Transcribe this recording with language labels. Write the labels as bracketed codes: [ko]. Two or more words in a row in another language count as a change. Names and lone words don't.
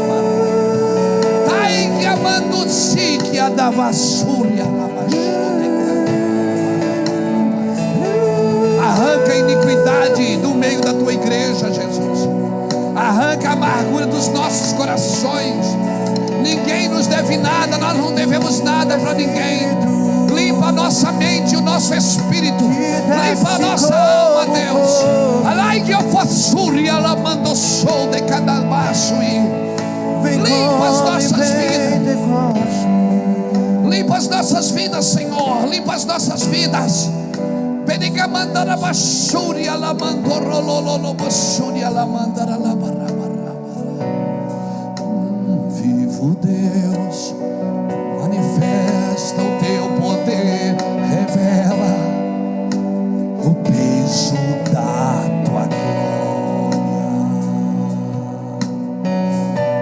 [pt] taigia mandusikia da vasuria la bashode. Arranca a iniquidade do meio da tua igreja, Jesus. Arranca a amargura dos nossos corações. Ninguém nos deve nada, nós não devemos nada para ninguém. Limpa a nossa mente e o nosso espírito. Limpa a nossa alma, Deus. Limpa as nossas vidas. Limpa as nossas vidas, Senhor. Limpa as nossas vidas. Pediga mandara basuri ala mandorololo basuri ala mandara la barra. Vivo Deus, manifesta o teu poder, revela o peso da tua glória.